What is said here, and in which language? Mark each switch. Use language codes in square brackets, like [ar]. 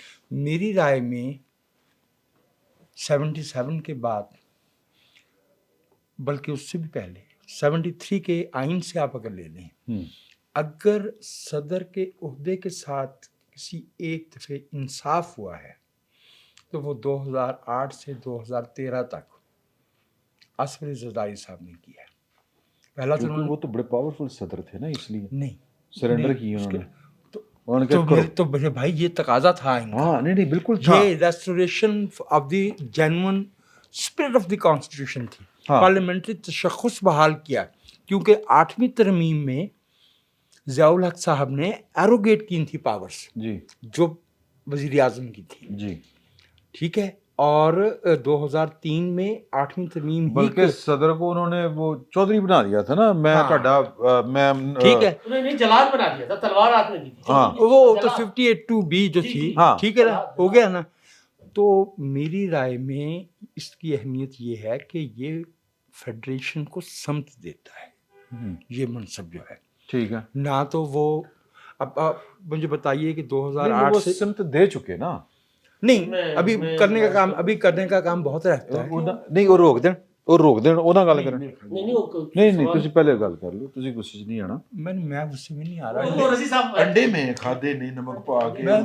[ur] میری رائے میں 77 کے بعد, بلکہ اس سے بھی پہلے 73 کے آئین سے آپ اگر لے لیں, اگر صدر کے عہدے کے ساتھ کسی ایک دفعہ انصاف ہوا ہے تو وہ 2008 سے 2013 تک اسفر زرداری صاحب نے کیا ہے. پہلا تو وہ تو بڑے پاورفل صدر تھے نا, اس لیے نہیں سرنڈر کی انہوں نے. تو میرے بھائی یہ تقاضا تھا ان کا. نہیں بالکل تھا. یہ restoration of the genuine spirit of the constitution تھی. پارلیمنٹری تشخص بحال کیا, کیونکہ 8ویں ترمیم میں ضیاء الحق صاحب نے ایروگیٹ کی تھی پاورز جی, جو وزیر اعظم کی تھی. جی ٹھیک ہے. اور 2003 میں 8ویں ترمیم بلکہ صدر کو انہوں نے وہ چودھری بنا دیا تھا نا. میں میں ٹھیک ہے, نہیں جلال بنا دیا تھا, تلوار ہاتھ میں دی تھی. وہ تو 58(2)(b) جو تھی. ٹھیک ہے نا, ہو گیا نا. تو میری رائے میں اس کی اہمیت یہ ہے کہ یہ فیڈریشن کو سمت دیتا ہے یہ منصب جو ہے. ٹھیک ہے, نہ تو وہ اب مجھے بتائیے کہ 2008 سے سمت دے چکے نا. نہیں, ابھی کرنے کا کام بہت رہتا ہے. [pa] نہیں وہ روک دین ਉਹਨਾਂ ਗੱਲ ਕਰਨ. نہیں ਤੁਸੀਂ ਪਹਿਲੇ ਗੱਲ ਕਰ ਲਓ, ਤੁਸੀਂ ਗੁੱਸੇ 'ਚ ਨਹੀਂ ਆਣਾ. [ur] میں غصے میں نہیں آ رہا. رضی صاحب [pa] انڈے میں کھادے نہیں نمک پا کے.